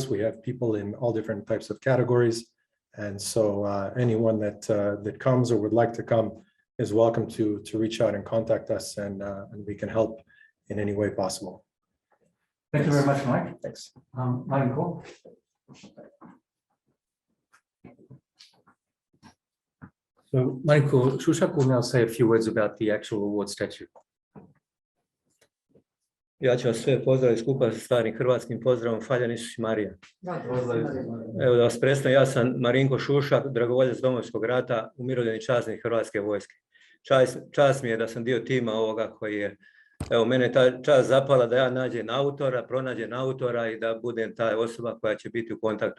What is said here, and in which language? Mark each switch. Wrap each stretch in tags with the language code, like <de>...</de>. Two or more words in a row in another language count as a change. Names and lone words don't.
<en>We have people in all different types of categories. And so anyone that comes or would like to come is welcome to reach out and contact us, and we can help in any way possible. Thank you very much, Mike. Thanks. Michael. So Michael Šušak will now say a few words about the actual award statute.</en> <hr>Ja ću vas sve pozdraviti skupa sa starim hrvatskim pozdravom, Faljan Isuš Marija. Evo da vas predstavim, ja sam Marinko Šušak, dragovoljac Domovinskog rata, umirovljeni časnik Hrvatske vojske. Čast mi je da sam dio tima ovoga koji je, evo mene ta čast zapala da ja pronađem autora i da budem ta osoba koja će biti u kontaktu.</hr>